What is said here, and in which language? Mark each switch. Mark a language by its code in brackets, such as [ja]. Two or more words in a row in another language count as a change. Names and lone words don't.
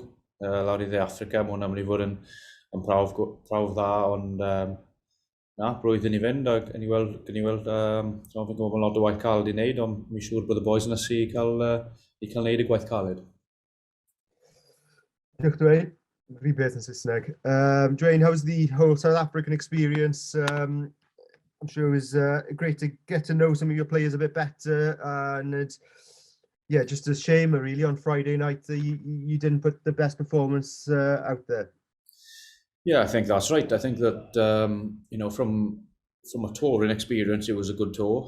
[cy] Lawr i De Affrica, mae hwnna'n mynd i fod yn prawf dda, ond blwyddyn i fynd, ac yn i weld, fi'n gwybod bod lot o waith caled i wneud, ond mi'n siŵr bod y boys yn ysu i cael wneud y gwaith caled. Diolch Dwayne. Rhywbeth yn Saesneg. [en] Dwayne, how was the whole South African experience? I'm sure it was great to get to know some of your players a bit better, and just a shame really on Friday night that you didn't put the best performance out there. Yeah, I think that's right. I think that from a touring experience, it was a good tour.